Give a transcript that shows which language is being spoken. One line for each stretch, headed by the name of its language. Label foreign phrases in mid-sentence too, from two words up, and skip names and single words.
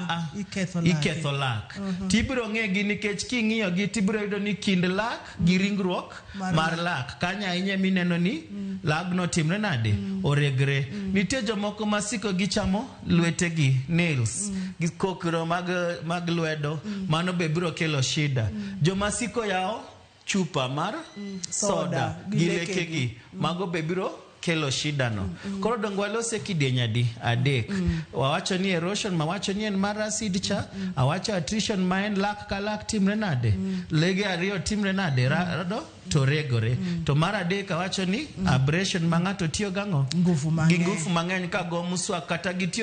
Luo (Kenya and Tanzania): iketho lak tibiro ng'egi nikech king'iyo gi tibiro yudo ni kind lak gi ringruok mar lak kanya ahinya mineno ni lagno timre nade oregre nitie jomoko masiko gichamo lwetegi nails gi kokro mag lwedo mano be biro kelo shida jomasiko yao chupa mar soda gi lekegi mago be biro kelo shida no koro dongo walose kidieny adek wawacho ni erosion mawacho ni en mar acid cha awacho attrition ma en lak ka lak timre nade lege ariyo timre nade rado to regore to mar adek awacho ni abrasion ma ng'ato tiyo gang'o ngufu mang'eny ka go muswak kata gitiyo